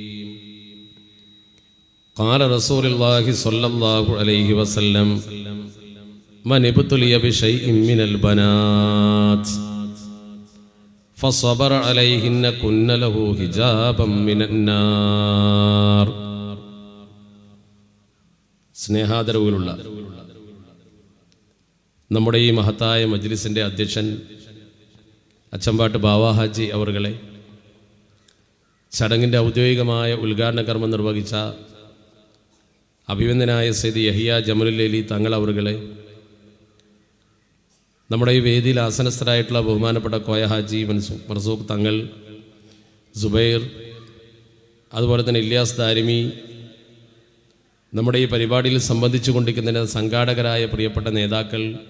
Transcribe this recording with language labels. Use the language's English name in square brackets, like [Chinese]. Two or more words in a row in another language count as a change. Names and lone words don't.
[Arabic] قال رسول الله صلى الله عليه وسلم من ابتلي بشيء من البنات فصبر عليهن كن له حجابا من النار. [Malayalam] സ്നേഹാദരവുകളുള്ള നമ്മുടെ ഈ മഹത്തായ മജ്ലിസിൻ്റെ അധ്യക്ഷൻ അച്ചമ്പാട്ട് ബാവ ഹാജി അവർകളെ, ചടങ്ങിൻ്റെ ഔദ്യോഗികമായ ഉദ്ഘാടന കർമ്മം നിർവഹിച്ച അഭിവന്ദനായ സയ്യിദ് യഹിയ ജമലുൽ തങ്ങൾ അവർകളെ, നമ്മുടെ ഈ വേദിയിൽ ആസനസ്ഥരായിട്ടുള്ള ബഹുമാനപ്പെട്ട കോയ ഹാജി മർസൂഖ് തങ്ങൾ, സുബൈർ, അതുപോലെ തന്നെ ഇല്യാസ് ദാരിമി, നമ്മുടെ ഈ പരിപാടിയിൽ സംബന്ധിച്ചു കൊണ്ടിരിക്കുന്നതിന് സംഘാടകരായ പ്രിയപ്പെട്ട നേതാക്കൾ,